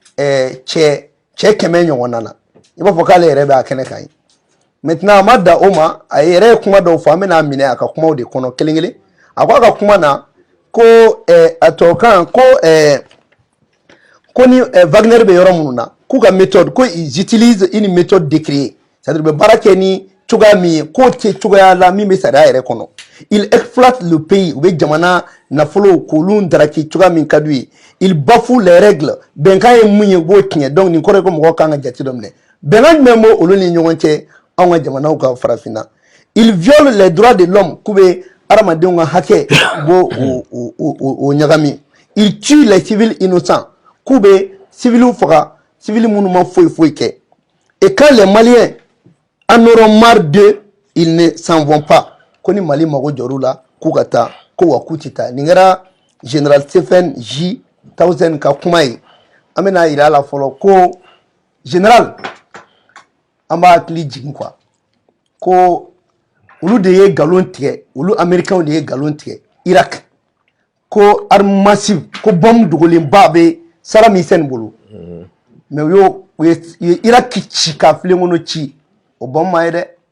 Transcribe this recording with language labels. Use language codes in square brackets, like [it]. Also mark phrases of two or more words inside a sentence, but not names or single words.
[bm] cɛ 100 ɲɔgɔnna na i b'a fɔ k'ale yɛrɛ bɛ a kɛnɛ kan ye maintenant a ma da o ma a yɛrɛ ye kuma dɔw fɔ an bɛna minɛ a ka kumaw de kɔnɔ kelen kelen a ko a ka kuma na ko a tɔkan ko ni Wagner bɛ yɔrɔ minnu na k'u ka méthode ko [fr] ils utilisent une méthode décriée c'est-à-dire [bm] bɛ baara kɛ ni cogoya min ye k'o tɛ cogoya la min bɛ sariya yɛrɛ kɔnɔ [fr] il exploite le pays [bm] u bɛ jamana nafolo k'olu daraki cogoya min ka d'u ye [fr] il bafoue les règles [bm] bɛnkan ye mun ye u b'o tiɲɛ donc nin kɔrɔ ye ko mɔgɔw kan ka jate dɔ minɛ bɛnkan jumɛn b'o olu ni ɲɔgɔn cɛ anw ka jamanaw ka farafinna [fr] il viole les droits de l'homme [bm] k'u bɛ hadamadenw ka hakɛ b'o o ɲagami [fr] il tue les civils innocents [bm] k'u bɛ civils faga civils minnu ma foyi foyi kɛ [fr] et quand les Maliens en auront marre d'eux ils ne s'en vont pas [bm] ko ni Mali mago jɔr'u la k'u ka taa ko wa k'u tɛ taa nin kɛra général Stephen J Townsend ka kuma ye an bɛna yira a la fɔlɔ ko général an b'a hakili jigin quoi ko olu de ye nkalon tigɛ olu américains de ye nkalon tigɛ Irak ko [fr] arme massive [bm] ko bombe dogolenba bɛ Saddam Hussein bolo mais u ye Irak ci ka filen kɔnɔ ci o bombe ma ye dɛ